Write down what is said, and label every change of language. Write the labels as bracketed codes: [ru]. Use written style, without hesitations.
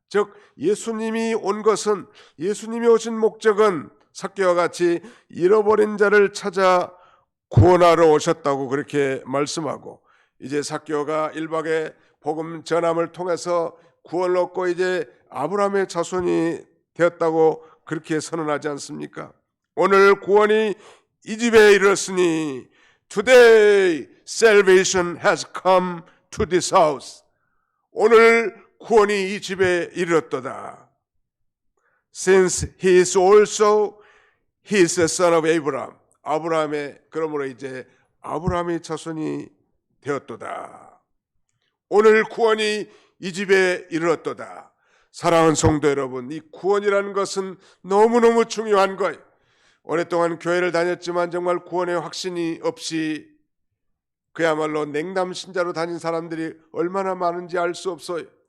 [ko] 즉 예수님이 온 것은, 예수님이 오신 목적은 삭개와 같이 잃어버린 자를 찾아 구원하러 오셨다고 그렇게 말씀하고, 이제 삭개오가 1박의 복음 전함을 통해서 구원을 얻고 이제 아브라함의 자손이 되었다고 그렇게 선언하지 않습니까? 오늘 구원이 이 집에 이르렀으니 [en] Today salvation has come to this house. [ko] 오늘 구원이 이 집에 이르렀도다. [en] Since he is also he is the son of Abraham. [ko] 아브라함의 그러므로 이제 아브라함의 자손이 되었도다. 오늘 구원이 이 집에 이르렀도다. 사랑하는 성도 여러분, 이 구원이라는 것은 너무너무 중요한 거예요. 오랫동안 교회를 다녔지만 정말 구원의 확신이 없이 그야말로 냉담 신자로 다닌 사람들이 얼마나 많은지 알 수 없어요.